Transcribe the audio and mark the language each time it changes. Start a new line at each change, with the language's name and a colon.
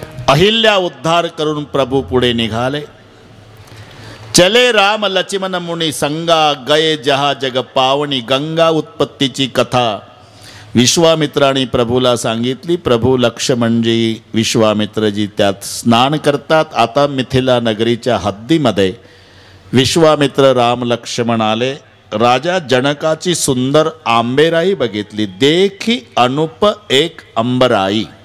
Marathi: अहिल्या उद्धार करून प्रभू पुढे निघाले।
Awadhi: चले राम लक्ष्मण मुनी संगा गये जहा जग पावनी।
Marathi: गंगा उत्पत्तीची कथा विश्वामित्राने प्रभूला सांगितली। प्रभू लक्ष्मणजी विश्वामित्रजी त्यात स्नान करतात। आता मिथिला नगरीच्या हद्दीमध्ये विश्वामित्र राम लक्ष्मण आले. राजा जनकाची सुंदर आंबेराई बघितली.
Awadhi: देखी अनुप एक अंबराई.